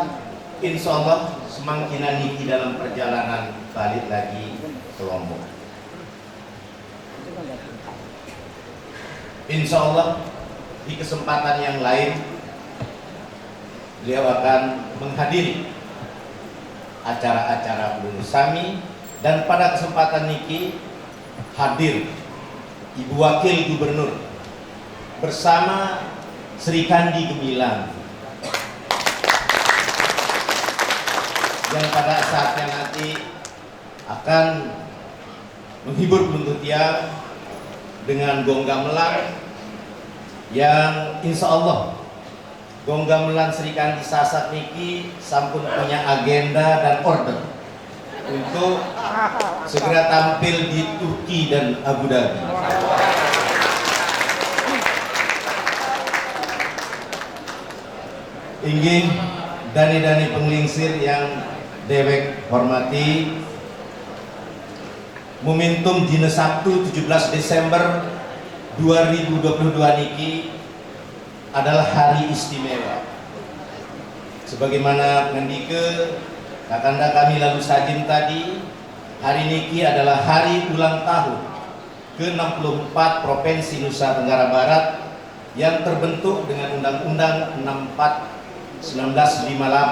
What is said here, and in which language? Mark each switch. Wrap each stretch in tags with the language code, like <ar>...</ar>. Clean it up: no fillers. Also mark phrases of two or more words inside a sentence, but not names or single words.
<id>Insya Allah semakin niki dalam perjalanan balik lagi ke Lombok. Insya Allah di kesempatan yang lain beliau akan menghadiri acara-acara Sami, dan pada kesempatan niki hadir Ibu Wakil Gubernur bersama Sri Kandi Gemilang yang pada saatnya nanti akan menghibur penuntut tiang dengan gong gamelan yang insya Allah gong gamelan Sri Kandi Sasak niki sampun punya agenda dan order untuk segera tampil di Turki dan Abu Dhabi.</id> <sas>Inggih dani-dani penglingsir</sas> <id>yang dewek hormati, momentum dina Sabtu 17 Desember 2022 niki adalah hari istimewa. Sebagaimana ngendike kakanda kami lalu sajin tadi, hari niki adalah hari ulang tahun ke-64 Provinsi Nusa Tenggara Barat yang terbentuk dengan Undang-Undang 64 1958</id>